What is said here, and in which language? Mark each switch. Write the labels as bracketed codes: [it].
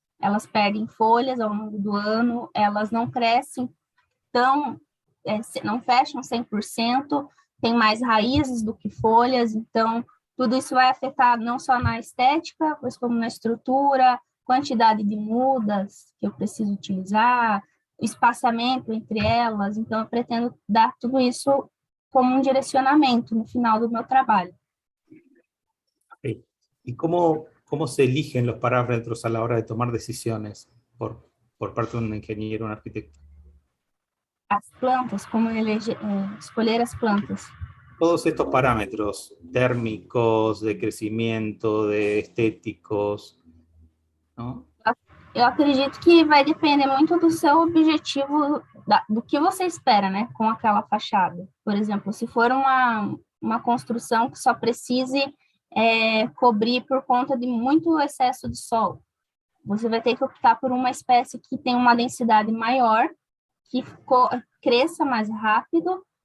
[pt] Elas perdem folhas ao longo do ano, elas não crescem não fecham 100%, tem mais raízes do que folhas, então tudo isso vai afetar não só na estética, mas como na estrutura, quantidade de mudas que eu preciso utilizar, espaçamento entre elas, então eu pretendo dar tudo isso como um direcionamento no final do meu trabalho. [en] Okay. [es] ¿Y cómo se eligen los parámetros a la hora de tomar decisiones por parte de un ingeniero, un arquitecto? [pt] As plantas, como escolher as plantas. [es] Todos estos parámetros térmicos, de crecimiento, de estéticos, ¿no? [pt] Eu acredito que vai depender muito do seu objetivo, do que você espera, né, com aquela fachada. Por exemplo, se for uma construção que só precise cobrir por conta de muito excesso de sol, você vai ter que optar por uma espécie que tem uma densidade maior, que cresça mais rápido,